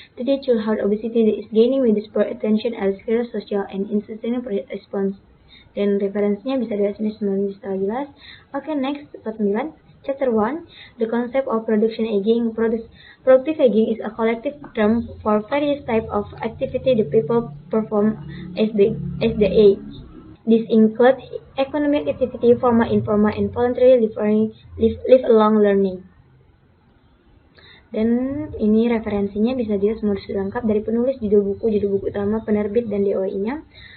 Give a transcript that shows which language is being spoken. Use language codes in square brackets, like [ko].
[en] Today, childhood obesity is gaining widespread attention as serious social and institutional response. [id] Dan referensinya bisa dilihat sini semuanya secara jelas. Oke, [en] next 49 chapter 1, the concept of production aging. Productive aging is a collective term for various types of activity the people perform as they age. This includes economic activity, formal, informal, and voluntary lifelong learning. [id] Dan ini referensinya bisa dilihat semua sudah lengkap dari penulis, judul buku utama, penerbit, dan DOI-nya.